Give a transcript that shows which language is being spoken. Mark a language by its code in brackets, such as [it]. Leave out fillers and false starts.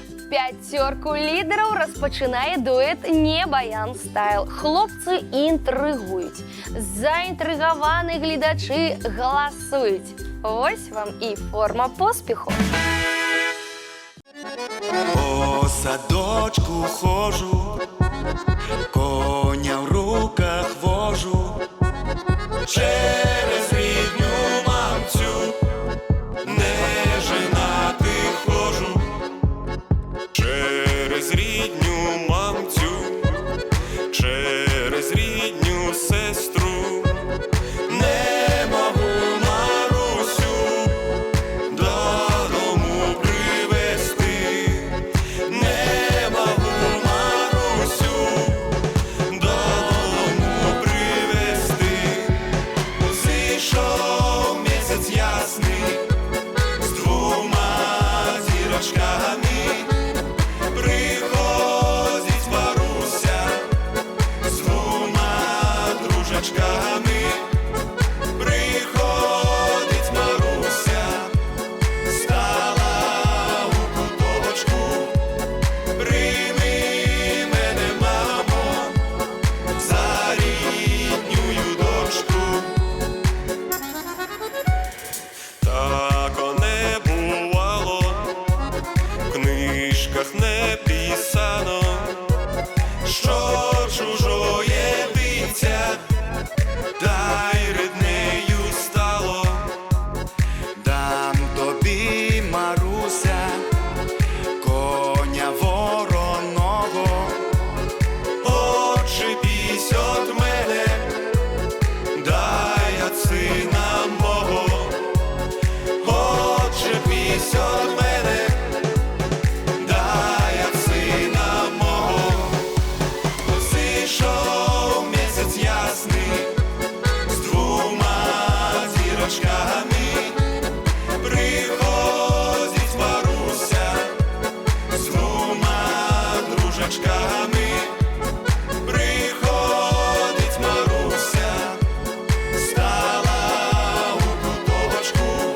[be] Пяцёрку лідараў распачынае дуэт «Не баян стайл». Хлопцы інтрыгуюць. Заінтрыгаваны гледачы галасуюць. Вось вам і форма поспеху. [uk] По садочку хожу, коня в руках вожу. Через рідню мамцю не женати хожу. Через рідню мамцю, через рідню сестру. Не можу Марусю додому привезти. Не можу Марусю додому привезти. Зійшов місяць ясний з двома зірочками. Приходить Маруся з двома дружечками. Приходить Маруся, стала у куточку. Прийми мене, мамо, за рідню дочку. Тако не бувало, в книжках не писано, що чужоє дитя, та й ріднею стало. Дам тобі, Маруся, коня вороного, отчепись от мене, дай от сина мого. Отчепись от мене, дай от сина мого. Зійшов місяць ясний з двома зірочками. Приходить Маруся з двома дружечками. Приходить Маруся, стала у куточку.